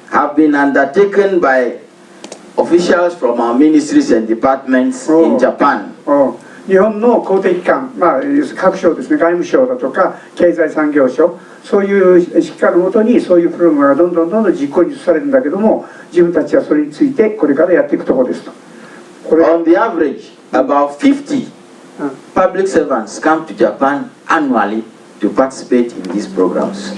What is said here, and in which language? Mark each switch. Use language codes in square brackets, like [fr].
[en] Have been undertaken by officials from our ministries and departments in Japan. [ja] 日本の公的機関、各省ですね、外務省だとか経済産業省、そういう指揮下のもとにそういうプログラムがどんどん実行に移されるんだけども、自分たちはそれについてこれからやっていくところですと。 [en] On the average, about 50 public servants come to Japan annually to participate in these programs.